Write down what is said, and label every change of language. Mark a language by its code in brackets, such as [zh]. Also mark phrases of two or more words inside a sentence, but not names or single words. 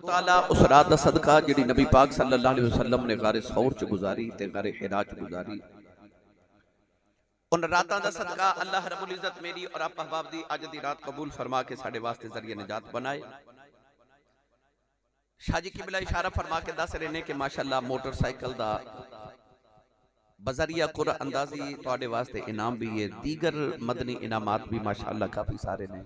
[pa] تعالیٰ اس رات دا صدقہ جیہڑی نبی پاک [ar] صلى الله عليه وسلم [pa] نے غار ثور چ گزاری تے غار حرا چ گزاری، اُن راتاں دا صدقہ اللہ رب العزت میری اور آپ احباب دی اج دی رات قبول فرما کے ساڈے واسطے ذریعہ نجات بنائے. شاہ جی قبلہ اشارہ فرما کے دس رہے نے کہ ماشاءاللہ موٹرسائیکل دا بذریعہ قرعہ اندازی تہاڈے واسطے انعام بھی ہے، دیگر مدنی انعامات بھی ماشاءاللہ کافی سارے نے.